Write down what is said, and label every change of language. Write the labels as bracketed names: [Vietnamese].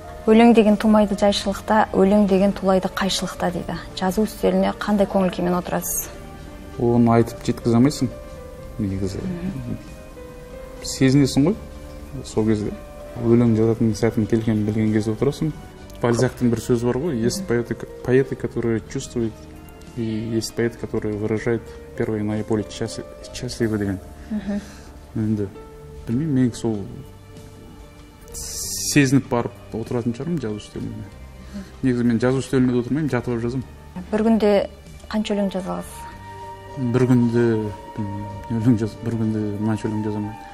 [Kazakh] Өлең деген тумайды жайшылықта, өлең деген тулайды қайшылықта дейді. Жазу үстеліне қандай көңіл күймен отырасыз? Оны айтып жеткізе алмайсың. Негізі сезінесің ғой сол кезде. Өлең жазатын сәтін келгенін білген кезде отырасың. Бальзактың бір сөзі бар ғой: [Russian] есть поэты, которые чувствуют, и есть поэты, которые выражают первые наиболее счастливы [Kazakh] деген. Енді білмеймін, мен сол сезініп барып отыратын шығармын жазу үстеліне. Негізі мен жазу үстеліне отырмаймын, жатып алып жазамын. Бір күнде қанша өлең жаза аласыз? Бір күнде бір күнде қанша өлең жазамын?